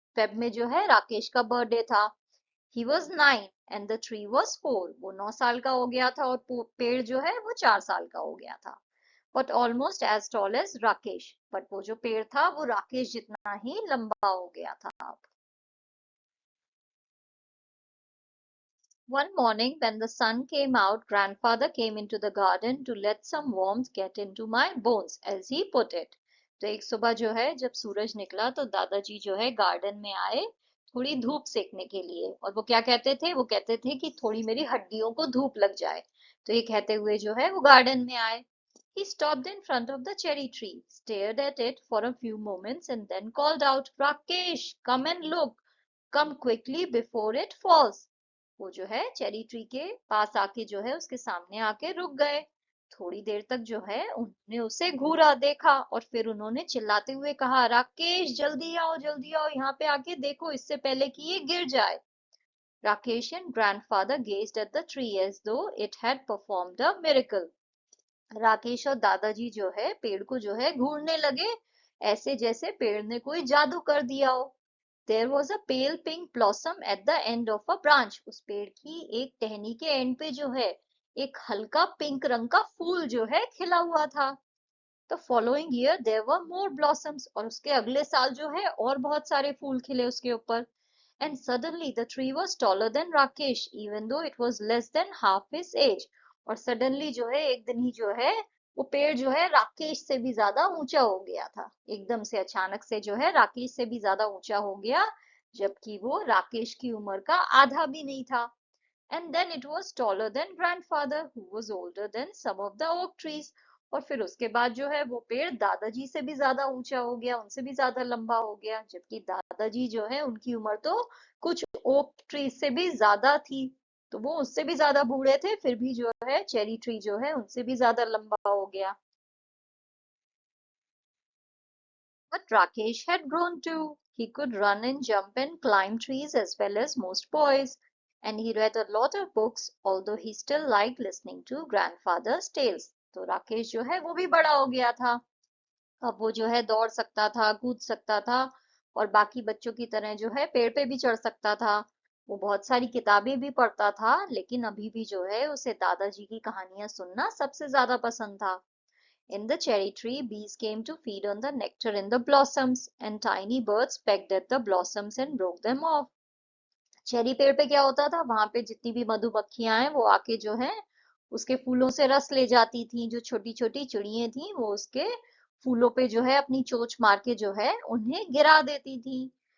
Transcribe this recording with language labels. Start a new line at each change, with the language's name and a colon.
Hindi: Feb में जो है राकेश का बर्थडे था।
English: He was 9 and the tree was 4।
Hindi: वो 9 साल का हो गया था और पेड़ जो है वो 4 साल का हो गया था।
English: but almost as tall as Rakesh,
Hindi: but वो जो पेड़ था वो राकेश जितना ही लंबा हो गया था अब।
English: One morning when the sun came out, grandfather came into the garden to let some warmth get into my bones, as he put it.
Hindi: तो एक सुबह जो है जब सूरज निकला तो दादाजी जो है गार्डन में आए थोड़ी धूप सेकने के लिए। और वो क्या कहते थे, वो कहते थे कि थोड़ी मेरी हड्डियों को धूप लग जाए। तो ये कहते हुए जो है वो गार्डन में आए।
English: He stopped in front of the cherry tree, stared at it for a few moments, and then called out, Rakesh, come and look. Come quickly before it falls.
Hindi: वो जो है चेरी ट्री के पास आके जो है उसके सामने आके रुक गए। थोड़ी देर तक जो है उन्होंने उसे घूरा देखा और फिर उन्होंने चिल्लाते हुए कहा, राकेश जल्दी आओ यहाँ पे आके देखो इससे पहले कि ये गिर जाए।
English: Rakesh and grandfather gazed at the tree as though it had performed a miracle.
Hindi: Rakesh और दादाजी जो है पेड़ को जो है घूरने लगे, ऐसे जैसे पेड़ ने कोई जादू कर दिया हो।
English: There was a pale pink blossom at the end of a branch.
Hindi: उस पेड़ की एक टहनी के एंड पे जो है एक हल्का पिंक रंग का फूल जो है खिला हुआ था।
English: The following year there were more blossoms.
Hindi: और उसके अगले साल जो है और बहुत सारे फूल खिले उसके ऊपर।
English: And suddenly the tree was taller than Rakesh, even though it was less than half his age.
Hindi: और suddenly जो है एक दिन ही जो है वो पेड़ जो है राकेश से भी ज्यादा ऊंचा हो गया था। एकदम से अचानक से जो है राकेश से भी ज्यादा ऊंचा हो गया, जबकि वो राकेश की उम्र का आधा भी नहीं था।
English: And then it was taller than grandfather, who was older than some of the oak trees.
Hindi: और फिर उसके बाद जो है वो पेड़ दादाजी से भी ज्यादा ऊंचा हो गया, उनसे भी ज्यादा लंबा हो गया, जबकि दादाजी जो है उनकी उम्र तो कुछ ओक ट्री से भी ज्यादा थी। तो वो उससे भी ज्यादा बूढ़े थे, फिर भी जो है चेरी ट्री जो है उनसे भी ज्यादा लंबा हो गया।
English: But Rakesh had grown too. He could run and jump and climb trees as well as most boys. And he read a lot of books, although he still liked listening to grandfather's tales.
Hindi: तो राकेश जो है वो भी बड़ा हो गया था। अब वो जो है दौड़ सकता था, कूद सकता था और बाकी बच्चों की तरह जो है पेड़ पे भी चढ़ सकता था। वो बहुत सारी किताबें भी पढ़ता था, लेकिन अभी भी जो है उसे दादाजी की कहानियां सुनना सबसे ज्यादा पसंद था।
English: In the cherry tree, bees came to feed on the nectar in the blossoms, and tiny birds pecked at the blossoms and broke them off.
Hindi: Cherry पेड़ पे क्या होता था, वहां पे जितनी भी मधुमक्खियां हैं वो आके जो है उसके फूलों से रस ले जाती थी। जो छोटी छोटी चिड़ियां थी वो उसके फूलों पे जो है अपनी चोंच मार के जो है उन्हें गिरा देती थी।